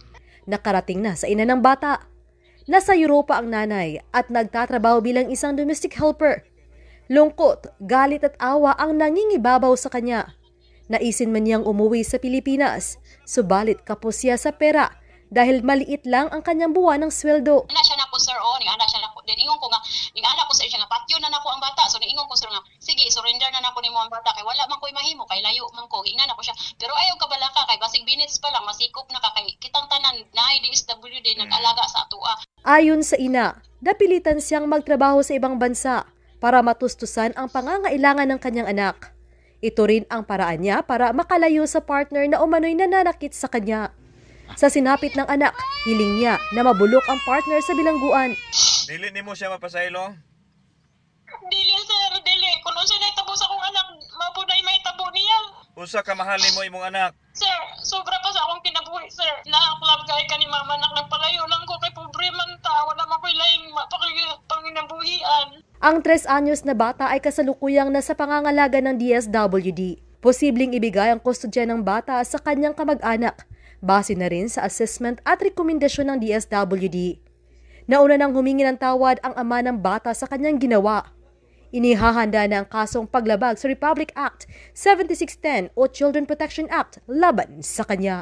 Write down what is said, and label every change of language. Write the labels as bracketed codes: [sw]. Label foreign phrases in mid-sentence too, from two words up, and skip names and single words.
[tl] Nakarating na sa ina ng bata. Nasa Europa ang nanay at nagtatrabaho bilang isang [en] domestic helper. [tl] Lungkot, galit at awa ang nangingibabaw sa kanya. Naisin man niyang umuwi sa Pilipinas, subalit kapos siya sa pera dahil maliit lang ang kanyang buwan ng sweldo. [ceb] Ana siya nako sir, ana siya nako. Then ingon ko nga, ana ko sir siya nga patyo na nako ang bata. So ingon ko sir nga, sige surrender na nako nimo ang bata kay wala man koy mahimo kay layo man ko. Ingnan nako siya. Pero ayaw ka balaka kay basig minutes pa lang masikop na ka kay kitang tanan naay DSWD nag-alaga sa atua. [tl] Ayon sa ina, napilitan siyang magtrabaho sa ibang bansa para matustusan ang pangangailangan ng kanyang anak. Ito rin ang paraan niya para makalayo sa partner na umano'y nananakit sa kanya. Sa sinapit ng anak, hiling niya na mabulok ang partner sa bilangguan. [ceb] Dili nimo siya mapasaylo? Dili sir, dili. Kung siya naitabo sa akong anak, mapunay may tabo niya. Unsa ka mahalin mo imong anak? Sir, sobra pa sa akong kinabuhi, sir. Nakaklab kay ka ni mama nak nagpalayo lang ko kay pobre man ta. Wala man ko'y laing panginabuhian. [tl] Ang 3 anyos na bata ay kasalukuyang nasa pangangalaga ng DSWD. Posibleng ibigay ang kustodya ng bata sa kanyang kamag-anak. Base na rin sa assessment at rekomendasyon ng DSWD. Nauna nang humingi ng tawad ang ama ng bata sa kanyang ginawa. Inihahanda na ang kasong paglabag sa Republic Act 7610 o Children Protection Act laban sa kanya.